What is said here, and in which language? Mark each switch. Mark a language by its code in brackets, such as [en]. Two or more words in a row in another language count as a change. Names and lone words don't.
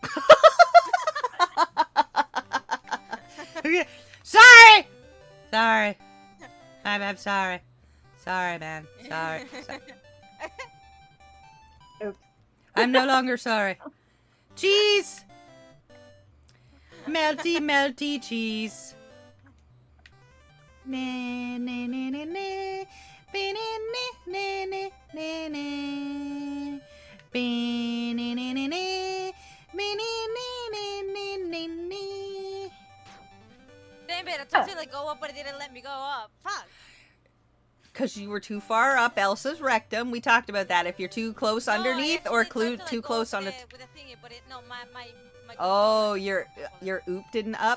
[en] Sorry! Sorry. I'm sorry. Sorry, man. Sorry. Oops. I'm no longer sorry. Cheese! Melty, melty cheese. Na na na na na. Ba na na na na na. Ba na na na na. Ba na na na na na. Damn it, I told you to go up, but it didn't let me go up. Fuck. Because you were too far up Elsa's rectum. We talked about that. If you're too close underneath or too close on the... With the thingy, but it, no, my Oh, your oop didn't up?